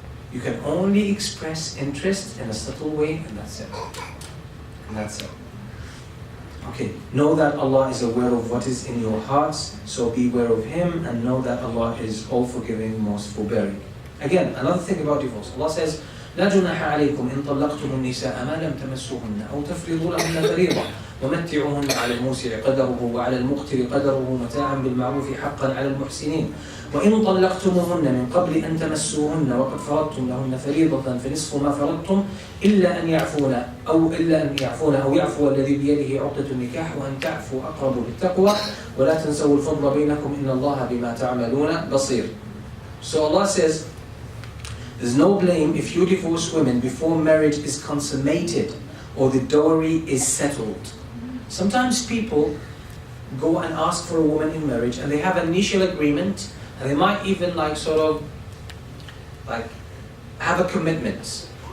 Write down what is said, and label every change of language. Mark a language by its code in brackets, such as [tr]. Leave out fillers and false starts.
[en] You can only express interest in a subtle way, and that's it. And that's it. Okay, know that Allah is aware of what is in your hearts, so be aware of Him, and know that Allah is all forgiving, most forbearing. Again, another thing about divorce. Allah says, [ar] لا جناح عليكم إن طلقتم النساء ما لم تمسوهن أو تفرضوا لهن فريضة ومتعوهن على الموسع قدره وعلى المقتر قدره متاعا بالمعروف حقا على المحسنين وإن طلقتموهن من قبل أن تمسوهن وقد فرضتم لهن فريضة فنصف ما فرضتم إلا أن يعفون أو يعفو الذي بيده عقدة النكاح وأن تعفوا أقرب للتقوى ولا تنسوا الفضل بينكم إن الله بما تعملون بصير. [en] So Allah says, there's no blame if you divorce women before marriage is consummated, or the dowry is settled. Sometimes people go and ask for a woman in marriage and they have an initial agreement and they might even like sort of like have a commitment.